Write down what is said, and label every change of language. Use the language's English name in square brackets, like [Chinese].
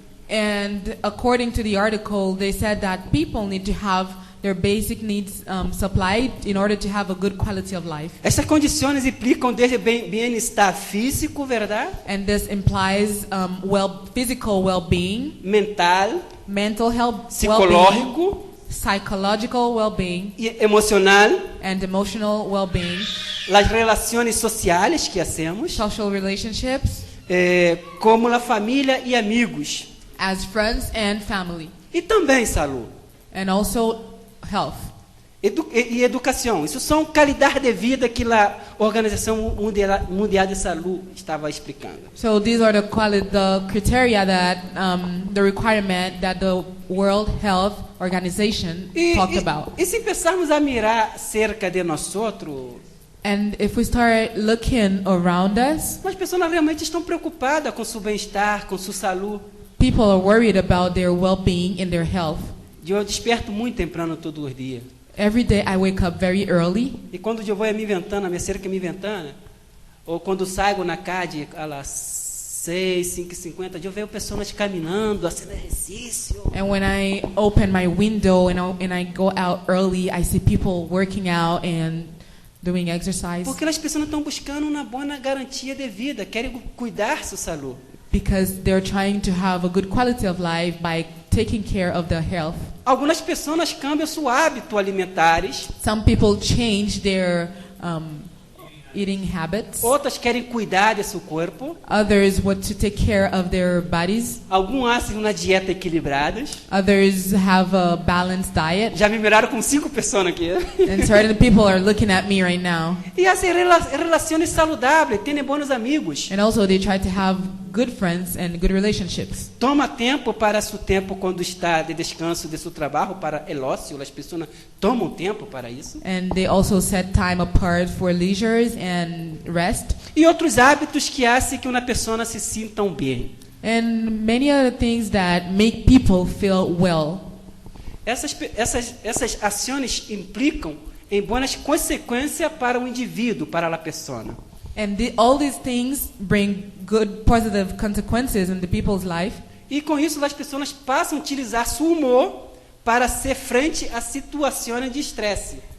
[English] And according to the article, they said that people need to have their basic needs supplied in order to have a good quality of life. [Portuguese] Essas condições implicam desde bem-estar físico, verdade? [English] And this implies physical well-being, mental health, [Portuguese] psicológico, [English] psychological well-being, [Portuguese] e emocional, [English] and emotional well-being, [Portuguese] as relações sociais que hacemos, [English] social relationships, [Portuguese] como a família e amigos, [English] as friends and family, [Portuguese] e também saúde, [English] and also health. [Portuguese] E educação. Isso são qualidade de vida que a Organização Mundial de Saúde estava explicando. [English] So these are the criteria that the requirement that the World Health Organization talked about. [Portuguese] E se pensarmos a mirar cerca de nós outros, [English] and if we start looking around us, [Portuguese] as pessoas realmente estão preocupadas com seu bem-estar, com sua saúde. [English] People are worried about their well-being and their health. [Portuguese] Eu desperto muito temprano todos os dias. [English] Every day I wake up very early. [Portuguese] E quando eu vou me ventana, minha cerca me ventana, ou quando saio na CAD, às 6:50, eu vejo pessoas caminhando, fazendo exercício. [English] And when I open my window and I go out early, I see people working out and doing exercise. [Portuguese] Porque as pessoas estão buscando uma boa garantia de vida, querem cuidar sua saúde. [English] Because they're trying to have a good quality of life by taking care of their health. [Portuguese] Algumas pessoas cambiam seus hábitos alimentares. [English] Some people change their eating habits. [Portuguese] Outras querem cuidar de seu corpo. [English] Others want to take care of their bodies. [Portuguese] Alguns fazem uma dieta equilibrada. [English] Others have a balanced diet. [Portuguese] Já me miraram com 5 pessoas aqui. [English] And certain people are looking at me right now. [Portuguese] E fazem relações saudáveis, têm bons amigos. [English] And also they try to have good friends and good relationships. [Portuguese] Toma tempo para seu tempo quando está de descanso de seu trabalho [Spanish] para el ócio. [Portuguese] As pessoas tomam tempo para isso. [English] And they also set time apart for leisure and rest. [Portuguese] E outros hábitos que fazem que uma pessoa se sinta bem. [English] And many other things that make people feel well. [Portuguese] Essas ações implicam em boas consequências para o indivíduo, para a pessoa. [English] And all these things bring good positive consequences in the people's life. [Portuguese] E com isso as pessoas passam a utilizar seu humor para ser frente a situações de estresse.